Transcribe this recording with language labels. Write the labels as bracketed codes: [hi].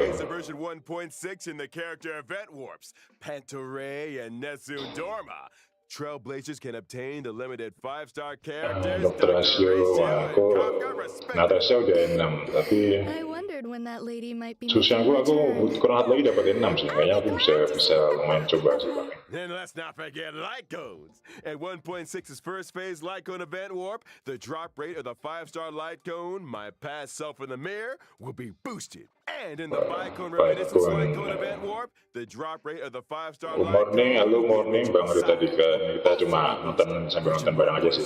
[en] phase of version 1.6 in the character event warps, Pantoray and Nezu Dorma. Trailblazers can obtain the limited 5-star characters. [id] Dr. Rasio, wah aku Natasha udah 6, tapi [en] I wondered when that lady might be. [id] susah aku kurang hati lagi dapat 6 sih. Kayaknya aku bisa lumayan coba sih pakai. [en] Then let's not forget light cones. At 1.6's first phase light cone event warp, the drop rate of the 5-star light cone, my past self in the mirror, will be boosted. And in the Bicone Reminiscence light cone event warp, the drop rate of the 5-star light Morning, cone. [id] halo morning, bang dari tadi kan kita cuma nonton sambil nonton bareng aja sih.